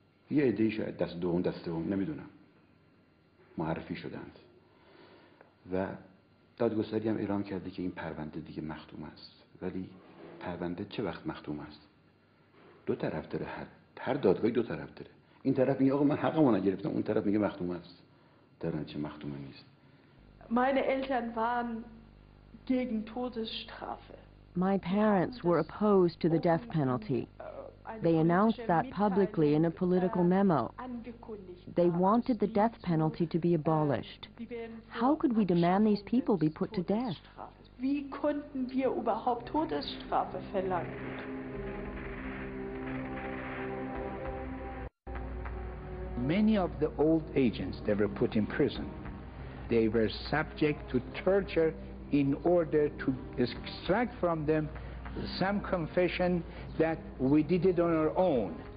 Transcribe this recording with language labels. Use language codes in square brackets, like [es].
[fa] یه عده‌ای شاید دست دوم دست سوم نمیدونم معرفی شدند و دادگستری هم اعلام کرده که این پرونده دیگه مختوم است. ولی پرونده چه وقت مختوم است؟ دو طرف داره، هر دادگاهی دو طرف داره. این طرف میگه آقا من حقمو نگرفتم، اون طرف میگه مختوم است. در نتیجه مختوم نیست. [de] Meine Eltern waren gegen Todesstrafe. [en] My parents were opposed to the death penalty. They announced that publicly in a political memo. They wanted the death penalty to be abolished. How could we demand these people be put to death? [de] Wie konnten wir überhaupt Todesstrafe verlangen? [en] Many of the old agents that were put in prison, they were subject to torture in order to extract from them some confession that we did it on our own.